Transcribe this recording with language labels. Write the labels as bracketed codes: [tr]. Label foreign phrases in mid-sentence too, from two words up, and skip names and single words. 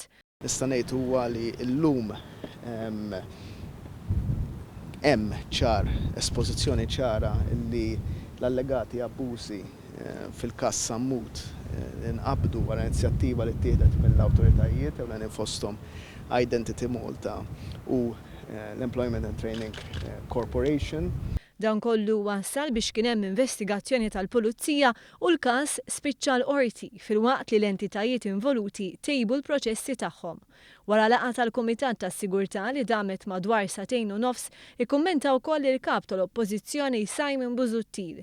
[mt] Nista' ngħid huwa li llum hemm ċar espożizzjoni ċara li l-allegati abbużi fil-każ Sammut inqabdu wara inizjattiva li ttieħdet mill-awtoritajiet ewlenin fosthom Identity Malta u l-Employment and Training Corporation. Dan kollu wassal biex kien hemm investigazzjoni tal-Pulizija u l-każ spiċċa l-qorti filwaqt li l-entitajiet involuti tejbu l-proċessi tagħhom. Wara laqgħa tal-Kumitat tas-Sigurtà li damet madwar 2 u nofs, ikkummenta wkoll il-kap tal-Oppożizzjoni Simon Busuttil.